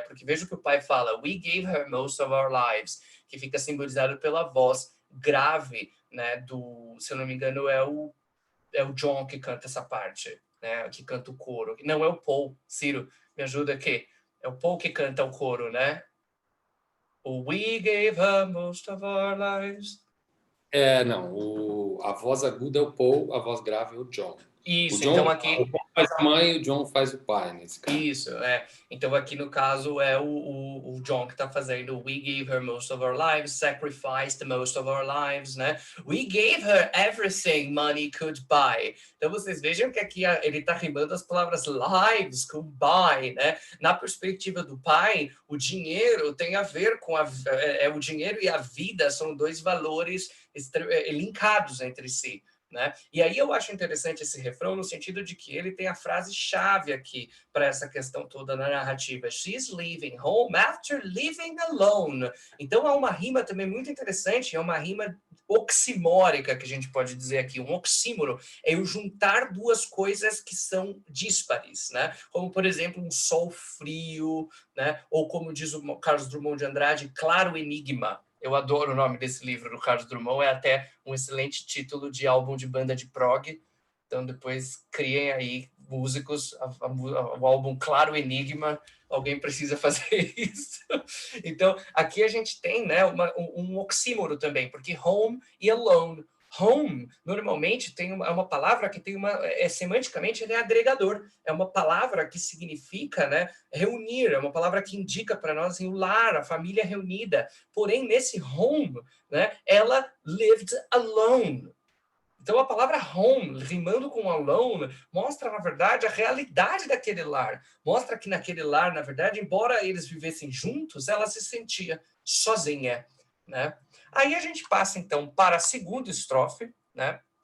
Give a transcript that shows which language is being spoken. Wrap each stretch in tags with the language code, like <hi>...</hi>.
<pt>Porque veja o que o pai fala,</pt> <en>we gave her most of our lives,</en> <pt>que fica simbolizado pela voz grave, né, se eu não me engano, é o John que canta essa parte, né, que canta o coro. Não é o Paul, Ciro, me ajuda aqui. É o Paul que canta o coro, né?</pt> <en>O We gave her most of our lives.</en> <pt>Não, a voz aguda é o Paul, a voz grave é o John. Isso, O John, então aqui... O Paul faz a mãe e o John faz o pai, nesse caso. Isso, Então aqui no caso é o John que está fazendo</pt> <en>We gave her most of our lives,</en> <pt>sacrificed most of our lives, né?</pt> <en>We gave her everything money could buy.</en> <pt>Então vocês vejam que aqui ele está rimando as palavras lives com buy, né? Na perspectiva do pai, o dinheiro tem a ver com o dinheiro e a vida são dois valores linkados entre si. Né? E aí eu acho interessante esse refrão no sentido de que ele tem a frase-chave aqui para essa questão toda na narrativa.</pt> <en>She's leaving home after living alone.</en> <pt>Então há uma rima também muito interessante, é uma rima oximórica que a gente pode dizer aqui. Um oxímoro é eu juntar duas coisas que são díspares, né? Como, por exemplo, um sol frio, né? Ou como diz o Carlos Drummond de Andrade, claro enigma. Eu adoro o nome desse livro do Carlos Drummond, é até um excelente título de álbum de banda de prog. Então, depois, criem aí, músicos, o álbum Claro Enigma, alguém precisa fazer isso. Então, aqui a gente tem, né, um oxímoro também, porque home e alone. Home, normalmente, é uma palavra que tem semanticamente, ele é agregador. É uma palavra que significa, né, reunir, é uma palavra que indica para nós assim, o lar, a família reunida. Porém, nesse home, né, ela</pt> <en>lived alone.</en> <pt>Então, a palavra home, rimando com alone, mostra, na verdade, a realidade daquele lar. Mostra que naquele lar, na verdade, embora eles vivessem juntos, ela se sentia sozinha, né? Aí a gente passa, então, para a segunda estrofe, né?</pt>